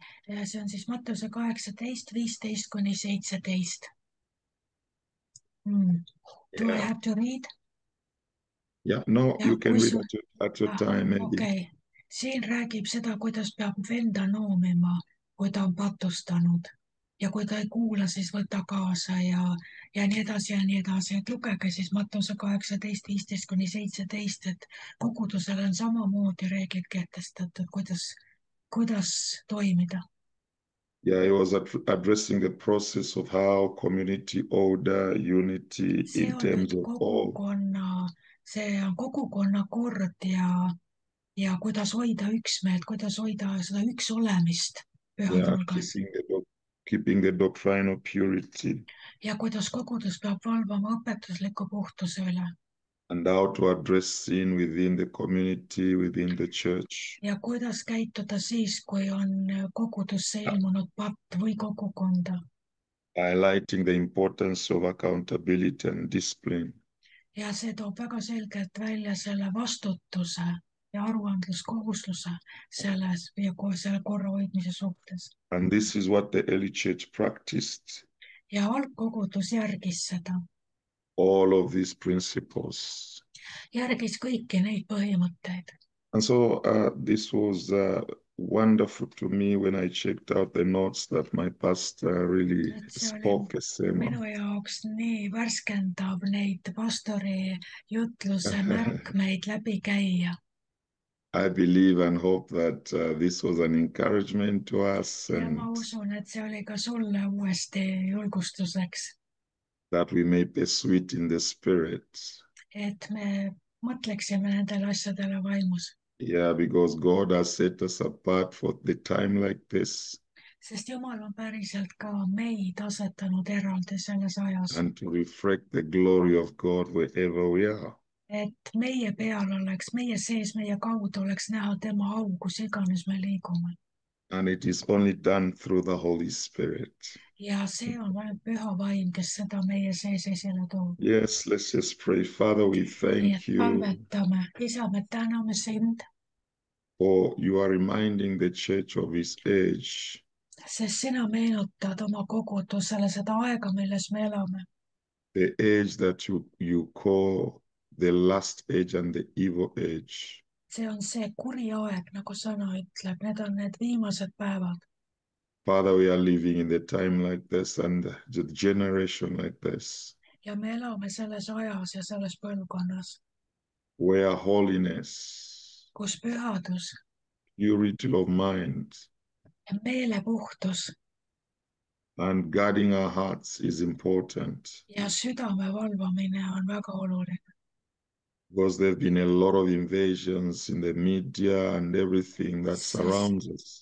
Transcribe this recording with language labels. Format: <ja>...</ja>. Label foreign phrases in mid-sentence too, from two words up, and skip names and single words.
<et>Ja see on siis Mattuse 18, 15 kuni 17.</et> <en>Do I Yeah. have to read? Yeah, no,</en> <et>Ja</et> <en>you can</en> <et>kui</et> <en>read</en> <et>sul...</et> <en>at your time, maybe.</en> <et>Okei. Siin räägib seda, kuidas peab venda noomima, kui ta on patustanud. Ja kui ta ei kuula, siis võta kaasa ja nii edasi ja nii edasi. Et lugege siis Mattuse 18, 15 kuni 17, et kogudusel on samamoodi reeglid kehtestatud, kuidas toimida.</et> <en>Yeah, he was addressing the process of how community order, unity</en> <et>See</et> <en>in</en> <et>on</et> <en>terms</en> <et>nüüd</et> <en>of all.</en> <et>see on kogukonna kord ja kuidas hoida üksmeelt, kuidas hoida seda üksolemist pühade</et> <en>Yeah,</en> <et>hulgas.</et> <en>keeping the doctrinal purity.</en> <et>Ja kuidas kogudus peab valvama õpetusliku puhtuse üle.</et> <en>And how to address sin within the community, within the church.</en> <et>Ja kuidas käituda siis, kui on kogudusse ilmunud patt või kogukonda.</et> <en>Highlighting the importance of accountability and discipline.</en> <et>Ja see toob väga selgelt välja selle vastutuse ja aruandluskohusluse selle korra hoidmise suhtes.</et> <en>And this is what the early church practiced.</en> <et>Ja algkogudus järgis seda.</et> <en>All of these principles.</en> <et>Järgis kõiki neid põhimõtteid.</et> <en>And so this was wonderful to me when I checked out the notes that my pastor really spoke a sermon.</en> <et>Minu jaoks nii värskendav neid pastori jutluse märkmeid läbi käia.</et> <en>I believe and hope that this was an encouragement to us.</en> <et>Ja ma usun, et see oli ka sulle uuesti julgustuseks.</et> <en>That we may pursue it in the spirit.</en> <et>Et me mõtleksime nendele asjadele vaimus.</et> <en>Yeah, because God has set us apart for the time like this.</en> <et>Sest Jumal on päriselt ka meid asetanud eraldi selles ajas.</et> <en>And to reflect the glory of God wherever we are.</en> <et>Et meie peal oleks, meie sees, meie kaudu oleks näha tema au, kus iganes me liigume.</et> <en>And it is only done through the Holy Spirit.</en> <et>Ja see on ainult püha vaim, kes seda meie sees esile toob.</et> <en>Yes, let's just pray. Father, we thank you.</en> <et>Palvetame. Isa, me täname sind.</et> <en>For you are reminding the church of his age.</en> <et>Sest sina meenutad oma kogudusele seda aega, milles me elame.</et> <en>The age that you call the last age and the evil age.</en> <et>See on see kuri aeg, nagu sõna ütleb. Need on need viimased päevad.</et> <en>Father, we are living in the time like this and the generation like this.</en> <et>Ja me elame selles ajas ja selles põlvkonnas.</et> <en>Where holiness,</en> <et>kus pühadus,</et> <en>purity of mind,</en> <et>meelepuhtus</et> <en>and guarding our hearts is important.</en> <et>Ja südame valvamine on väga oluline.</et> <en>Because there have been a lot of invasions in the media and everything that surrounds us.</en>